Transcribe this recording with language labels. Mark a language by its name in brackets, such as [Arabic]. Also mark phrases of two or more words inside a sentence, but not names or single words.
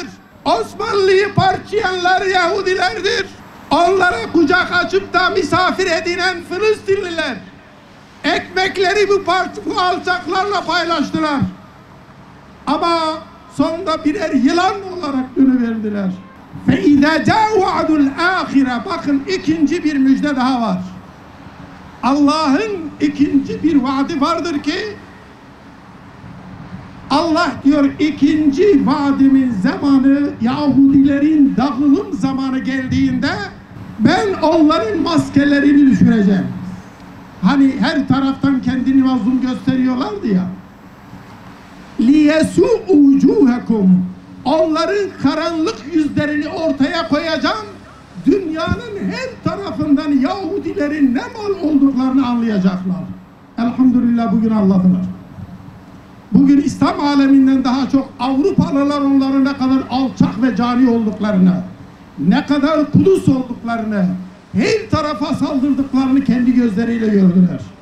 [Turkish] Osmanlı'yı parçalayanlar Yahudilerdir. Onlara kucak açıp da misafir edinen Filistinliler. Ekmekleri bu alçaklarla paylaştılar. Ama sonunda birer yılan olarak dönüverdiler. [Arabic] فَاِذَا جَاءَ وَعْدُ الْآخِرَةِ [Turkish] Bakın ikinci bir müjde daha var. Allah'ın ikinci bir vaadi vardır ki Allah diyor ikinci vaadimin zamanı, Yahudilerin dağılım zamanı geldiğinde ben onların maskelerini düşüreceğim. Hani her taraftan kendini mazlum gösteriyorlardı ya. [Arabic] لِيَسُوا وُجُوهَكُمْ [Turkish] Onların karanlık yüzlerini ortaya koyacağım. Dünyanın her tarafından Yahudilerin ne mal olduklarını anlayacaklar. Elhamdülillah bugün anladılar. bugün İslam aleminden daha çok Avrupalılar onların ne kadar alçak ve cani olduklarını, ne kadar kudüs olduklarını, her tarafa saldırdıklarını kendi gözleriyle gördüler.